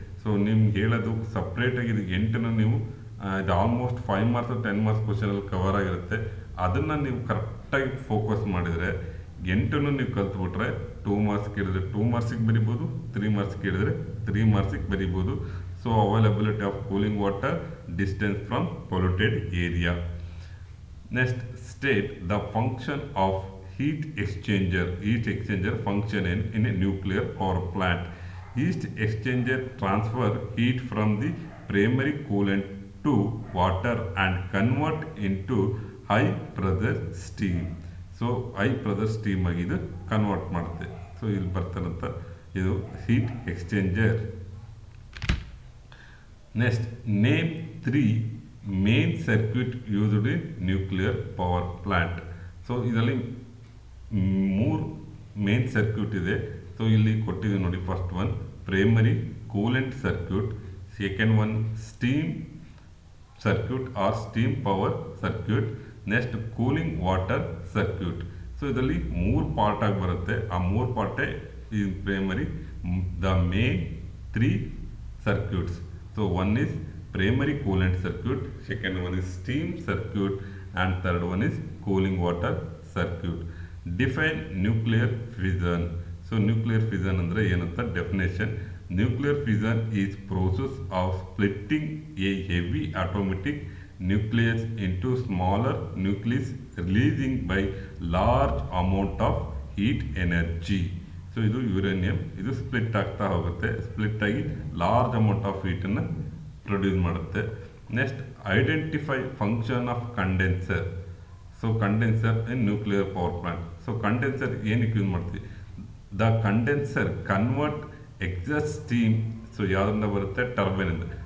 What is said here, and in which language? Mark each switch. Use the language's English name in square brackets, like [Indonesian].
[Kannada] So ನಿಮ್ಗೆ ಹೇಳೋದು ಸಪ್ರೇಟಾಗಿ ಇದು 8ನ ನೀವು ಇದು ಆಲ್ಮೋಸ್ಟ್ 5 ಮಾರ್ಕ್ಸ್ 10 ಮಾರ್ಕ್ಸ್ ಕ್ವಶನಲ್ಲಿ ಕವರ್ ಆಗಿರುತ್ತೆ. ಅದನ್ನು ನೀವು ಕರೆಕ್ಟಾಗಿ ಫೋಕಸ್ ಮಾಡಿದರೆ 8ನ್ನು ನೀವು ಕಲ್ತ್ಬಿಟ್ರೆ 2 ಮಾರ್ಕ್ಸ್ ಕೇಳಿದ್ರೆ 2 ಮಾರ್ಕ್ಸಿಗೆ ಬರಿಬೋದು, 3 ಮಾರ್ಕ್ಸ್ ಕೇಳಿದ್ರೆ 3 ಮಾರ್ಕ್ಸಿಗೆ ಬರಿಬೋದು. [English] So availability of cooling water, distance from polluted area. Next, state the function of heat exchanger. Heat exchanger function in a nuclear power plant. Heat exchanger transfer heat from the primary coolant to water and convert into high pressure steam. [Kannada] So high pressure steam ಆಗಿ ಇದು convert ಮಾಡುತ್ತೆ. So ಇಲ್ಲಿ ಬರ್ತಾರಂತ ಇದು heat exchanger. [English] Next, name 3 main circuit used in nuclear power plant. [Kannada] So ಇದರಲ್ಲಿ 3 main circuit ಇದೆ. So ಇಲ್ಲಿ ಕೊಟ್ಟಿದೆ ನೋಡಿ, first one primary coolant circuit, second one steam circuit R steam power circuit, next cooling water circuit. So ಇದರಲ್ಲಿ 3 part ಆಗಿ ಬರುತ್ತೆ. ಆ 3 ಪಾರ್ಟೇ ಈ primary the main 3 circuits. [English] So one is primary coolant circuit, second one is steam circuit, and third one is cooling water circuit. Define nuclear fission. So nuclear fission [Kannada] andre ಏನಂತ [English] definition. Nuclear fission is process of splitting a heavy atomic nucleus into smaller nucleus releasing by large amount of heat energy. [Kannada] So ಇದು uranium, ಇದು split ಆಗ್ತಾ ಹೋಗುತ್ತೆ, split ಆಗಿ large amount of ಹೀಟನ್ನು produce ಮಾಡುತ್ತೆ. [English] Next, identify function of condenser. So condenser in nuclear power plant. [Kannada] So condenser ಏನಕ್ಕೆ use ಮಾಡ್ತೀವಿ? [English] The condenser convert exhaust steam. [Kannada] So ಯಾವುದರಿಂದ ಬರುತ್ತೆ? ಟರ್ಬೈನಿಂದ.